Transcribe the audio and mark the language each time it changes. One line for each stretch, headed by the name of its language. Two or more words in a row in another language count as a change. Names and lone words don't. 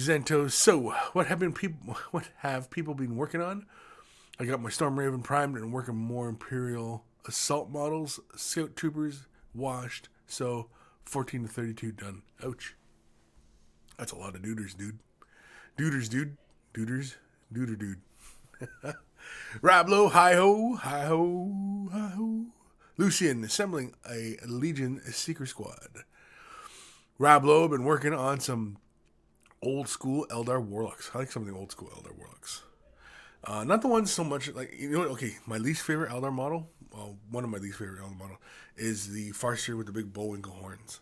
English: Zanto, so what have people been working on? I got my Storm Raven primed and working more Imperial assault models, scout troopers washed, so 14 to 32 done. Ouch. That's a lot of duders, dude. Duders, dude. Duders. Duder, dude. Rablo, hi-ho, hi-ho, hi-ho. Lucian, assembling a Legion Seeker Squad. Rablo, been working on some old school Eldar Warlocks. I like some of the old school Eldar Warlocks. Not the ones so much, like, okay, my least favorite Eldar model, well, one of my least favorite Eldar model, is the Farseer with the big Bullwinkle horns.